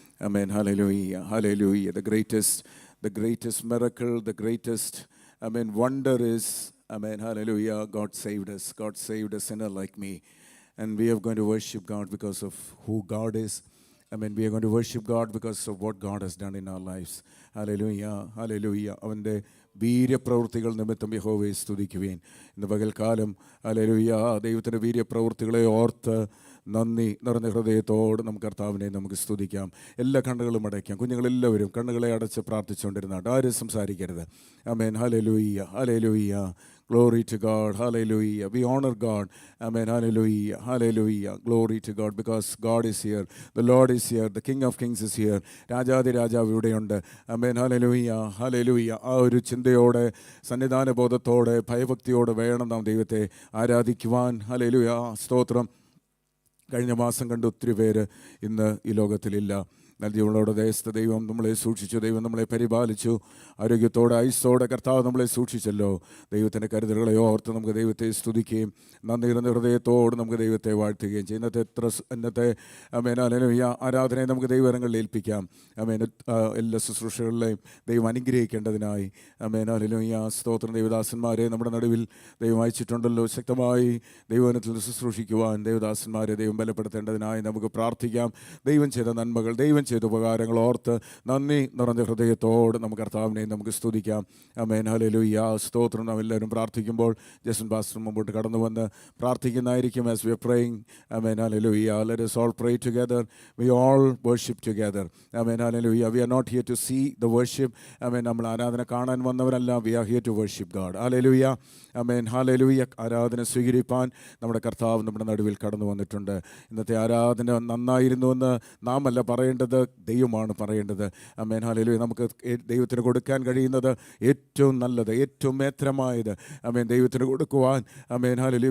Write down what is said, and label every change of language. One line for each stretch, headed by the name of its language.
English: Amen. Hallelujah. Hallelujah. The greatest miracle, the greatest, wonder is, amen. Hallelujah. God saved us. God saved a sinner like me. And we are going to worship God because of who God is. We are going to worship God because of what God has done in our lives. Hallelujah, hallelujah.
Malayalam: അവൻ്റെ വീര്യപ്രവൃത്തികൾ നിമിത്തം യഹോവയെ സ്തുതിക്കുവിൻ. ഇന്ന് പകൽക്കാലം hallelujah ദൈവത്തിൻ്റെ വീര്യപ്രവൃത്തികളെ ഓർത്ത് നന്ദി നിറഞ്ഞ ഹൃദയത്തോട് നമുക്ക് കർത്താവിനെ നമുക്ക് സ്തുതിക്കാം. എല്ലാ കണ്ണുകളും അടയ്ക്കാം. കുഞ്ഞുങ്ങളെല്ലാവരും കണ്ണുകളെ അടച്ച് പ്രാർത്ഥിച്ചുകൊണ്ടിരുന്നാട്ട് ആരും സംസാരിക്കരുത്.
English: ആമേൻ. ഹല്ലേലൂയ, ഹല്ലേലൂയ. Glory to God. Hallelujah. We honor God. Amen. Hallelujah. Hallelujah. Glory to God because God is here. The Lord is here. The King of Kings is here.
Malayalam: രാജാതി രാജാവ് ഇവിടെയുണ്ട്. ആമേൻ. ഹല്ലേലൂയ. ഹല്ലേലൂയ. ആ ഒരു ചിന്തയോടെ സന്നിധാന ബോധത്തോടെ ഭയഭക്തിയോടെ വേണം നാം ദൈവത്തെ ആരാധിക്കുവാൻ. ഹല്ലേലൂയ. സ്തോത്രം. കഴിഞ്ഞ മാസം കണ്ട് ഒത്തിരി പേര് ഇന്ന് ഈ ലോകത്തിലില്ല. എന്നാൽ ജീവനോടെ ദേശത്ത് ദൈവം നമ്മളെ സൂക്ഷിച്ചു. ദൈവം നമ്മളെ പരിപാലിച്ചു. ആരോഗ്യത്തോടെ ഐസോടെ കർത്താവ് നമ്മളെ സൂക്ഷിച്ചല്ലോ. ദൈവത്തിൻ്റെ കരുതലുകളെ ഓർത്ത് നമുക്ക് ദൈവത്തെ സ്തുതിക്കുകയും നന്ദി നിറഞ്ഞ ഹൃദയത്തോട് നമുക്ക് ദൈവത്തെ വാഴ്ത്തുകയും ചെയ്യും. ഇന്നത്തെ ഹല്ലേലൂയ ആരാധനയെ നമുക്ക് ദൈവകരങ്ങളിൽ ഏൽപ്പിക്കാം. എല്ലാ ശുശ്രൂഷകളിലെയും ദൈവം അനുഗ്രഹിക്കേണ്ടതിനായി ഹല്ലേലൂയ. സ്തോത്രം. ദൈവദാസന്മാരെ നമ്മുടെ നടുവിൽ ദൈവം അയച്ചിട്ടുണ്ടല്ലോ. ശക്തമായി ദൈവവചനത്തിൽ ശുശ്രൂഷിക്കുവാൻ ദൈവദാസന്മാരെ ദൈവം ബലപ്പെടുത്തേണ്ടതിനായി നമുക്ക് പ്രാർത്ഥിക്കാം. ദൈവം ചെയ്ത നന്മകൾ, ദൈവം ചെയ്ത ഉപകാരങ്ങൾ ഓർത്ത് നന്ദി നിറഞ്ഞ ഹൃദയത്തോട് നമുക്ക് കർത്താവിനെ നമുക്ക് സ്തുതിക്കാം. ആമേൻ. ഹല്ലേലൂയ. സ്തോത്രം. നാം എല്ലാവരും പ്രാർത്ഥിക്കുമ്പോൾ ജസൻ പാസ്റ്റർ മുമ്പോട്ട് കടന്നു വന്ന് പ്രാർത്ഥിക്കുന്നതായിരിക്കും.
English: As we are praying, ആമേൻ. ഹല്ലേലൂയ. Let us all pray together. We all worship together. ആമേൻ. ഹല്ലേലൂയ. We are not here to see the worship. ആമേൻ.
Malayalam: നമ്മൾ ആരാധന കാണാൻ വന്നവരല്ല.
English: We are here to worship God.
Malayalam: Hallelujah. Amen. Hallelujah. ആരാധന സ്വീകരിപ്പാൻ നമ്മുടെ കർത്താവ് നമ്മുടെ നടുവിൽ കടന്നു വന്നിട്ടുണ്ട്. ഇന്നത്തെ ആരാധന നന്നായിരുന്നുവെന്ന് നാം അല്ല പറയേണ്ടത്, ദൈവമാണ് പറയേണ്ടത്. ആമേൻ. ഹല്ലേലൂയ. നമുക്ക് ദൈവത്തിന് കൊടുക്കാൻ കഴിയുന്നത് ഏറ്റവും നല്ലത്, ഏറ്റവും മേത്രമായത് ആമേൻ ദൈവത്തിന് കൊടുക്കുവാൻ. ആമേൻ. ഹല്ലേലൂയ.